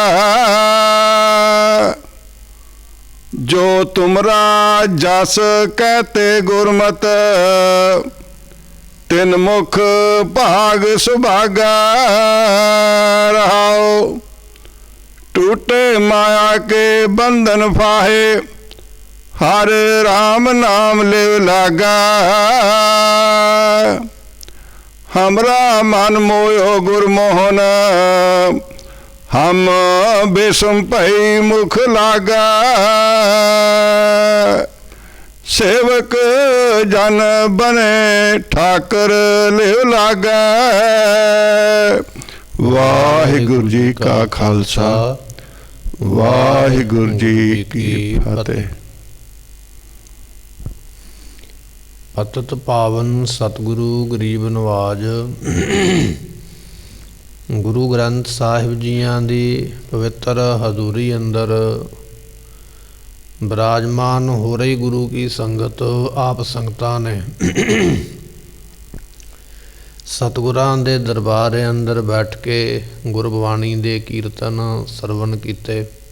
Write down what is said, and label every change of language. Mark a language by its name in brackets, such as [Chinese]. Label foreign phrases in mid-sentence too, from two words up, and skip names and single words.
[Punjabi] ਜੋ ਤੁਮਰਾ ਜਸ ਕਹਤੇ ਗੁਰਮਤ ਤਿਨ ਮੁਖ ਭਾਗ ਸੁਭਾਗਾ। ਰਹਾਉ ਟੂਟੇ ਮਾਇਆ ਕੇ ਬੰਧਨ ਫਾਹੇ ਹਰ ਰਾਮ ਨਾਮ ਲਿਵ ਲਾਗਾ। ਹਮਰਾ ਮਨ ਮੋਯੋ ਗੁਰਮੋਹਨ ਹਮ ਬੇਸਮ ਭਈ ਮੁਖ ਲਾਗਾ। ਸੇਵਕ ਜਨ ਬਨੇ ਠਾਕਰ ਲਿਵ ਲਾਗਾ। ਵਾਹਿਗੁਰੂ ਜੀ ਕਾ ਖਾਲਸਾ ਵਾਹਿਗੁਰੂ ਜੀ ਕੀ ਫਤਿਹ। ਪਤਿਤ ਪਾਵਨ ਸਤਿਗੁਰੂ ਗਰੀਬ ਨਵਾਜ ਗੁਰੂ ਗ੍ਰੰਥ ਸਾਹਿਬ ਜੀਆਂ ਦੀ ਪਵਿੱਤਰ ਹਜ਼ੂਰੀ ਅੰਦਰ ਬਿਰਾਜਮਾਨ ਹੋ ਰਹੀ ਗੁਰੂ ਕੀ ਸੰਗਤ ਆਪ ਸੰਗਤਾਂ ਨੇ ਸਤਿਗੁਰਾਂ ਦੇ ਦਰਬਾਰ ਅੰਦਰ ਬੈਠ ਕੇ ਗੁਰਬਾਣੀ ਦੇ ਕੀਰਤਨ ਸਰਵਣ ਕੀਤੇ।